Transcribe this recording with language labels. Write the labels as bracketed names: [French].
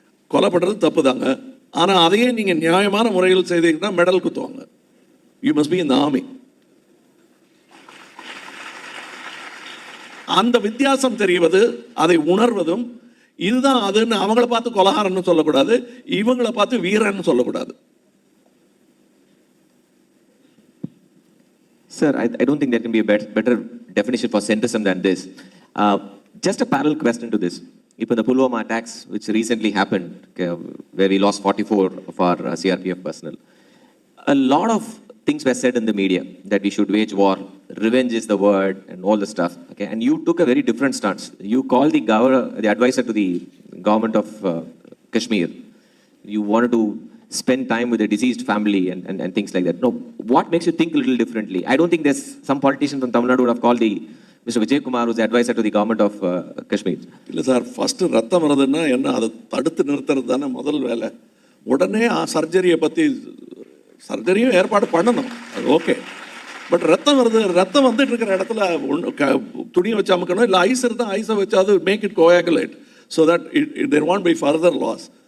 [Tamil] கொலைப்படுறது தப்பு தாங்க, ஆனால் அதையே நீங்கள் நியாயமான முறையில் செய்தீங்கன்னா மெடல் குத்துவாங்க. [English] You must be in the army. [Tamil] அந்த வித்தியாசம் தெரிவது, அதை உணர்வதும் இதுதான் அதுன்னு அவங்கள பார்த்து கொலகாரன்னு சொல்லக்கூடாது, இவங்களை பார்த்து வீரன்னு சொல்லக்கூடாது. [English] Sir, I don't think there can be a better definition for centrism than this. Just a parallel question to this. If the Pulwama attacks, which recently happened, okay, where we lost 44 of our CRPF personnel, a lot of things were said in the media that we should wage war, revenge is the word, and all the stuff. Okay, and you took a very different stance. You called the advisor to the government of Kashmir. You wanted to spend time with a deceased family and things like that. No, what makes you think a little differently? I don't think there's some politician from Tamil Nadu would have called Mr. Vijay Kumar, who's the advisor to the government of Kashmir. [Tamil] இல்லை sir, first ரத்தம் வருதுன்னா என்ன, அதை தடுத்து நிறுத்துறது தானே முதல் வேலை. உடனே சர்ஜரியை பற்றி சர்ஜரியும் ஏற்பாடு பண்ணணும், அது ஓகே. பட் ரத்தம் வருது, ரத்தம் வந்துட்டு இருக்கிற இடத்துல துணியை வச்சு அமுக்கணும், இல்லை ஐஸ் இருந்தால் ஐஸை வச்சாது [English] Make it coagulate so that there want by further loss.